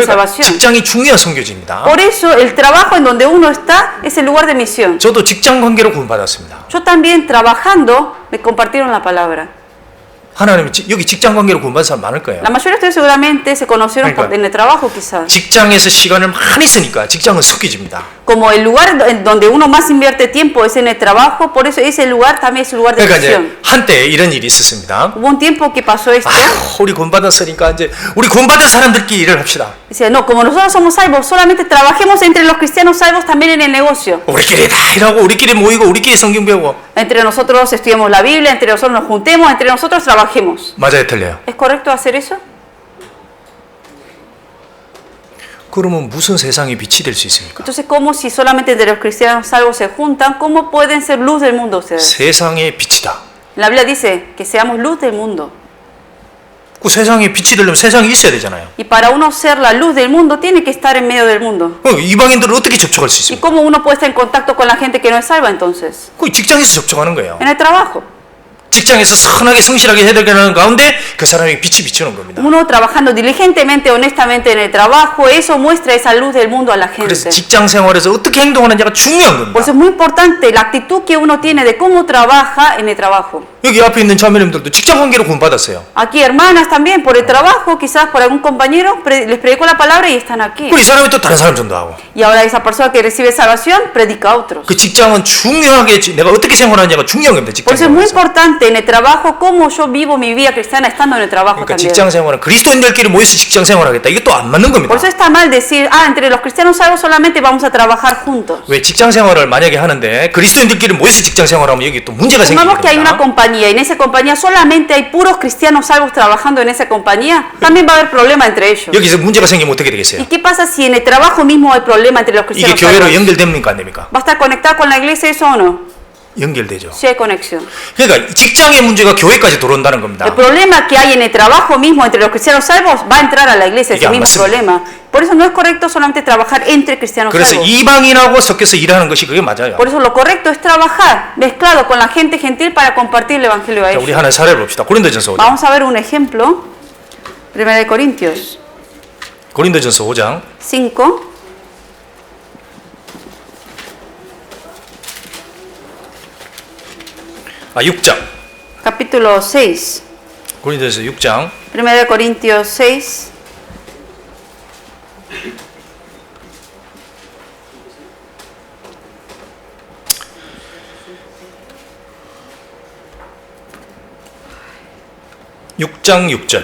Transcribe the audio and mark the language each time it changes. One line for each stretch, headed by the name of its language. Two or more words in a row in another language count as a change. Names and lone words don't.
Korean: 그러니까
Spanish: salvación.
Korean: 직장이 중요한 선교지입니다.
Spanish: Por eso el trabajo en donde uno está es el lugar de misión.
Korean: 저도 직장 관계로 구원받았습니다.
Spanish: Yo también trabajando me compartieron la palabra.
Korean: 하나님이 여기 직장 관계로 구원받은 사람 많을 거예요.
Spanish: La mayoría de ustedes seguramente se conocieron en el trabajo quizás.
Korean: 직장에서 시간을 많이 쓰니까 직장은 섞여집니다.
Spanish: Como el lugar en donde uno más invierte tiempo es en el trabajo, por eso ese lugar también es el lugar de
Korean: 그러니까 이제
Spanish: prisión.
Korean: 한때 이런 일이 있었습니다.
Spanish: Hubo un tiempo que pasó esto.
Korean: 우리 구원받았으니까 이제 우리 구원받은 사람들끼리 일을 합시다.
Spanish: Decía, no, como nosotros somos salvos, solamente trabajemos entre los cristianos salvos también en el negocio.
Korean: 우리끼리 다 일하고 우리끼리 모이고 우리끼리 성경 배우고.
Spanish: Entre nosotros estudiemos la Biblia, entre nosotros nos juntemos, entre nosotros trabajemos.
Korean: 맞아요, 틀려요?
Spanish: ¿Es correcto hacer eso?
Korean: 그러면 무슨 세상의 빛이 될 수 있습니까?
Spanish: Entonces, ¿cómo si solamente entre los cristianos salvos se juntan, cómo pueden ser luz del mundo ustedes?
Korean: 세상의 빛이다.
Spanish: La Biblia dice que seamos luz del mundo.
Korean: 그 세상에 빛이 되려면 세상이 있어야 되잖아요.
Spanish: Y para uno ser la luz del mundo, tiene que estar en medio del mundo.
Korean: 이방인들은 어떻게 접촉할 수
Spanish: ¿Y
Korean: 있습니까?
Spanish: cómo uno puede estar en contacto con la gente que no es salva entonces?
Korean: 그 직장에서 접촉하는 거예요.
Spanish: En el trabajo.
Korean: 직장에서 선하게 성실하게 해결하는 가운데 그 사람이 빛이 비추는 겁니다.
Spanish: Uno trabajando diligentemente, honestamente en el trabajo, eso muestra esa luz del mundo a la
Korean: 그래서
Spanish: gente.
Korean: 직장 생활에서 어떻게 행동하는지가 중요한
Spanish: Por eso
Korean: 겁니다.
Spanish: es muy importante la actitud que uno tiene de cómo trabaja en el trabajo.
Korean: 여기 앞에 있는 자매님들도 직장 관계로 구원받았어요.
Spanish: Aquí hermanas también, por el trabajo, quizás por algún compañero, les predicó la palabra y están aquí.
Korean: 그리고 이 사람이 또 다른 사람 전도하고.
Spanish: Y ahora esa persona que recibe salvación, predica a otros.
Korean: 그 직장은 중요하게 내가 어떻게 생활하느냐가 중요한 겁니다.
Spanish: Por
Korean: 직장
Spanish: eso es muy
Korean: 생활에서.
Spanish: importante en el trabajo cómo yo vivo mi vida cristiana estando en el trabajo
Korean: 그러니까
Spanish: también.
Korean: 직장 생활은 그리스도인들끼리 모여서 직장 생활하겠다. 이게 또 안 맞는 겁니다.
Spanish: Por eso está mal decir, entre los cristianos salvos solamente vamos a trabajar juntos.
Korean: 왜 직장 생활을 만약에 하는데 그리스도인들끼리 모여서 직장 생활하면 여기 또 문제가
Spanish: Supongamos que hay una
Korean: 생깁니다.
Spanish: compañía y en esa compañía solamente hay puros cristianos salvos trabajando en esa compañía, también va a haber problema entre ellos.
Korean: 여기서 문제가 생기면 어떻게 되겠어요?
Spanish: ¿Y qué pasa si en el trabajo mismo hay problema entre los
Korean: 이게
Spanish: cristianos
Korean: 교회로
Spanish: salvos?
Korean: 연결됩니까 안 됩니까?
Spanish: ¿Va a estar conectado con la iglesia eso o no?
Korean: 연결되죠.
Spanish: Sí hay conexión.
Korean: 그러니까 직장의 문제가 교회까지 들어온다는 겁니다.
Spanish: El problema que hay en el trabajo mismo entre los cristianos salvos va a entrar a la iglesia,
Korean: 이게
Spanish: ese
Korean: 안
Spanish: mismo
Korean: 맞습니다.
Spanish: problema. Por eso no es correcto solamente trabajar entre cristianos
Korean: 그래서
Spanish: salvos.
Korean: 이방인하고 섞여서 일하는 것이 그게 맞아요.
Spanish: Por eso lo correcto es trabajar mezclado con la gente gentil para compartir el evangelio a
Korean: 자, 우리
Spanish: ellos.
Korean: 하나의 사례를 봅시다. 고린도전서 5장.
Spanish: Vamos a ver un ejemplo. 1 Corintios
Korean: 고린도전서 5장
Spanish: 5,
Korean: 아 6장.
Spanish: capítulo 6.
Korean: 고린도전서 6장
Spanish: 1 Corintios 6.
Korean: 육장 6절.